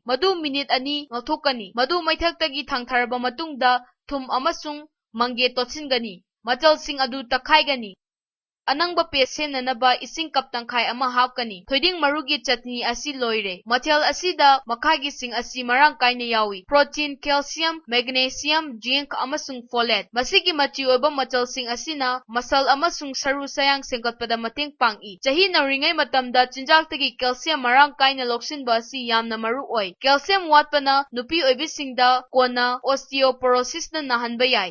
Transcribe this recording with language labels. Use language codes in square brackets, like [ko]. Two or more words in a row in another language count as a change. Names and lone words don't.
[mni] Madu minute ani ngauthokani. Madu maithaktagi thangtharaba matungda thum amasung mangge totsingani. Machalsing adu takhaigani. Anangba pesenanaba ising cup tangkhai ama hapkani. Thoiding marugi chutney asi loire. Mathel asida makhagi sing asi marang kaina yawi. [en] Protein, calcium, magnesium, zinc amasung folate. [mni] Masigi machi oiba machalsing asina masal amasung saru sayang sengkatpada mateng pangi. Chahi nauringay matamda chinjaktagi calcium marang kaina loksinba asi yamna maru oi. Calcium watpana nupi oibisingda kona osteoporosis na nahanba yai.